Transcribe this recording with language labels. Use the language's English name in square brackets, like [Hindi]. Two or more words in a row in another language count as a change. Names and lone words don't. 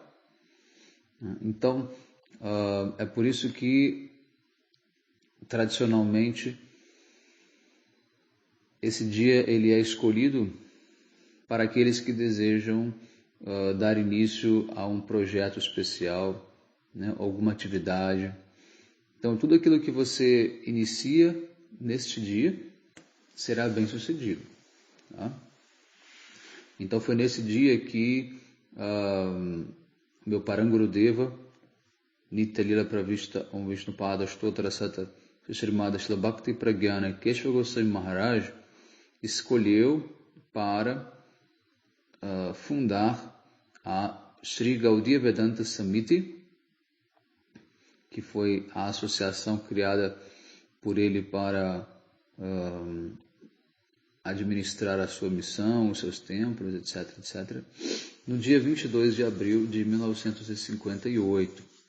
[Portuguese] Então, é por isso que, tradicionalmente, esse dia ele é escolhido para aqueles que desejam dar início a um projeto especial, né, alguma atividade. Então, tudo aquilo que você inicia neste dia será bem sucedido. Tá? Então, foi nesse dia que meu Parangurudeva, Nitya Lila Pravishta Om Vishnupada Astotara Sata Srimad Shila Bhakti Pragyana Keshava Goswami Maharaj escolheu para fundar a Sri Gaudiya Vedanta Samiti, que foi a associação criada por ele para administrar a sua missão, os seus templos, etc., etc., no dia 22 de abril de 1958.